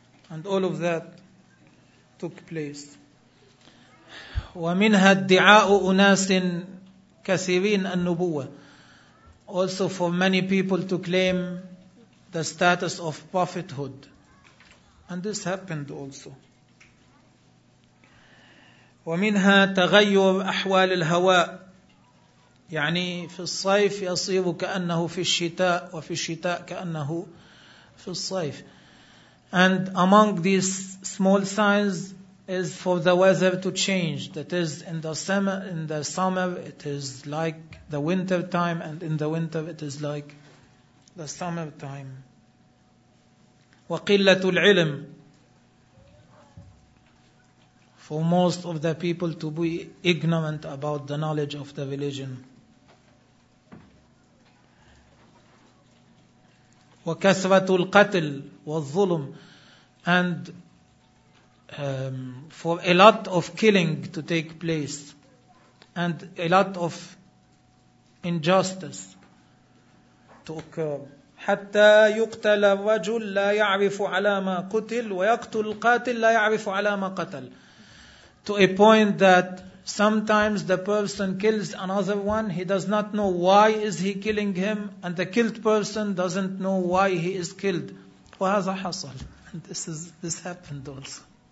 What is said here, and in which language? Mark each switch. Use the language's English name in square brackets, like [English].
[English] And all of that took place. [Arabic] ومنها ادعاء أناس كثيرين النبوة. [English] Also for many people to claim the status of prophethood. And this happened also. [Arabic] ومنها تغير أحوال الهواء. يعني في الصيف يصير كأنه في الشتاء وفي الشتاء كأنه في الصيف. [English] And among these small signs is for the weather to change. That is, in the summer it is like the winter time, and in the winter it is like the summer time. [Arabic] وَقِلَّةُ الْعِلْمِ. [English] For most of the people to be ignorant about the knowledge of the religion. [Arabic] وَكَثْرَةُ الْقَتْلِ وَالظُّلُمِ. [English] And for a lot of killing to take place and a lot of injustice to occur. [Arabic] حتى يقتل الرجل لا يعرف على ما قتل ويقتل القاتل لا يعرف على ما قتل. [English] To a point that sometimes the person kills another one, he does not know why is he killing him, and the killed person doesn't know why he is killed. [Arabic] وهذا حصل. [English] And this happened also.